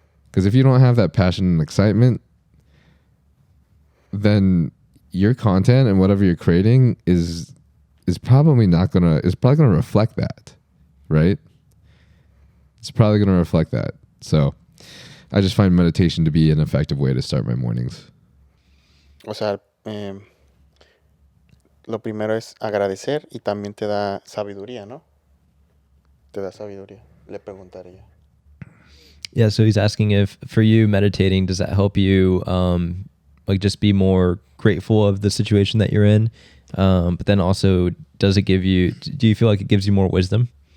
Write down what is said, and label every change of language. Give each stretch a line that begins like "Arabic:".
English: Because if you don't have that passion and excitement, then your content and whatever you're creating is probably gonna reflect that, right? It's probably gonna reflect that. So I just find meditation to be an effective way to start my mornings.
Spanish: O sea, lo primero es agradecer y también te da sabiduría, ¿no? Te da sabiduría, le preguntaría.
English: Yeah, so he's asking if for you meditating, does that help you like just be more grateful of the situation that you're in? But then also, do you feel like it gives you more wisdom?